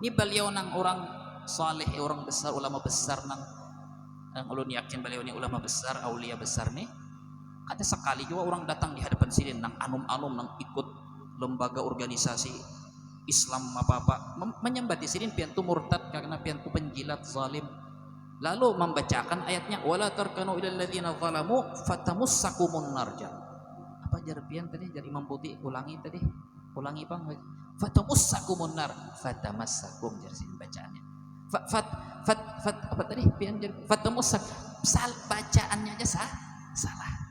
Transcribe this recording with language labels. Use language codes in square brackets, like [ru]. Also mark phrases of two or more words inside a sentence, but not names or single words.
[bjn] Ini beliau nang orang saleh, orang besar, ulama besar nang ulun yakin beliau ini ulama besar, aulia besar nih. Ada sekali juga orang datang di hadapan sidin nang anum-anum nang ikut lembaga organisasi Islam apa-apa menyembah di sidin piantu murtad karena piantu penjilat zalim. Lalu membacakan ayatnya [ar] ولا تركنوا إلى الذين ظلموا فتمسكم النار. [bjn] Apa jar pian tadi jar Imam Buti, ulangi Bang. [ar] فتمسكم النار, [bjn] fatamassakum jar sini bacaannya. Apa tadi pian jar fatamussak, bacaannya aja salah.